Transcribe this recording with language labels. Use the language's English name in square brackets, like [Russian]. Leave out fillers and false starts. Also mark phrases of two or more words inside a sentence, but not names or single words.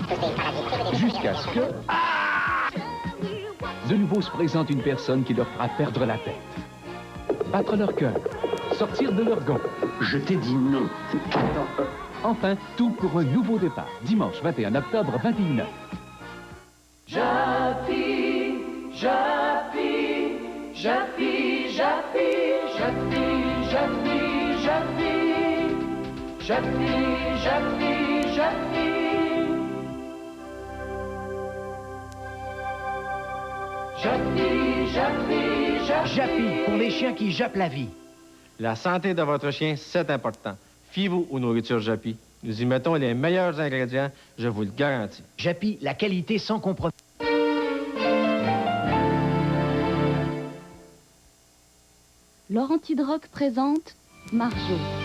[French] Jusqu'à ce que... de nouveau se présente une personne qui leur fera perdre la tête. Battre leur cœur, sortir de leur gond. Je t'ai dit non. Enfin, tout pour un nouveau départ. Dimanche 21 octobre, 21h. Japy, Japy, Japy, Japy, Japy, Japy, Japy, Japy, Japy, Japy. Japy, Japy, Japy. Japy, pour les chiens qui jappent la vie. La santé de votre chien, c'est important. Fiez-vous aux nourritures Japy. Nous y mettons les meilleurs ingrédients, je vous le garantis. Japy, la qualité sans compromis. Laurentidroc présente Marjo.